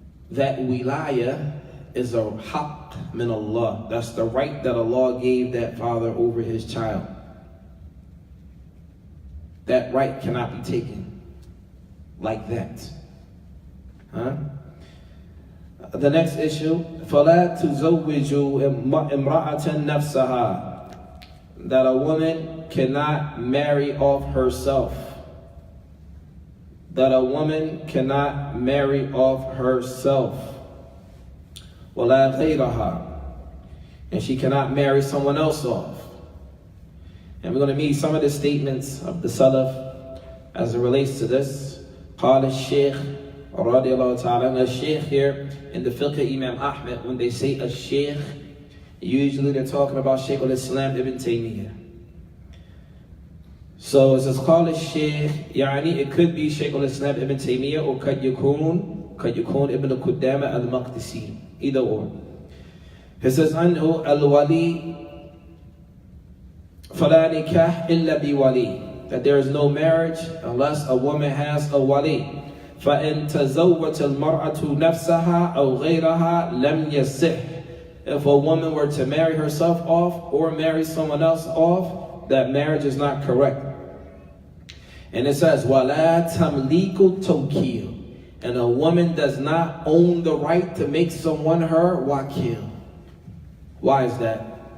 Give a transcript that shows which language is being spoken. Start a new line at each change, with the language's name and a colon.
English: That wilaya is a haqq min Allah. That's the right that Allah gave that father over his child. That right cannot be taken like that. The next issue,
Arabic: فَلَا تُزَوِّجُوا إِمْرَأَةً نَفْسَهَا.
English: That a woman cannot marry off herself. That a woman cannot marry off herself.
Arabic: وَلَا غَيْرَهَا.
English: And she cannot marry someone else off. And we're going to meet some of the statements of the Salaf as it relates to this.
Arabic: قال الشيخ رضي الله تعالى.
English: And the Shaykh here in the fiqh Imam Ahmed, when they say a Shaykh, usually they're talking about Shaykh al-Islam Ibn Taymiyyah. So it says
Arabic: قال الشيخ, يعني
English: it could be Shaykh al-Islam Ibn Taymiyyah or
Arabic: قد يكون
English: Ibn Qudama al-Maqdisi, either or. He says
Arabic: أنه الولي فلا نكاح إلا بولي.
English: That there is no marriage unless a woman has a wali.
Arabic: فإن تزوج المرأة نفسها أو غيرها لم يصح.
English: If a woman were to marry herself off or marry someone else off, that marriage is not correct. And it says
Arabic: ولا تمليك التوكيل.
English: And a woman does not own the right to make someone her wakil. Why is that?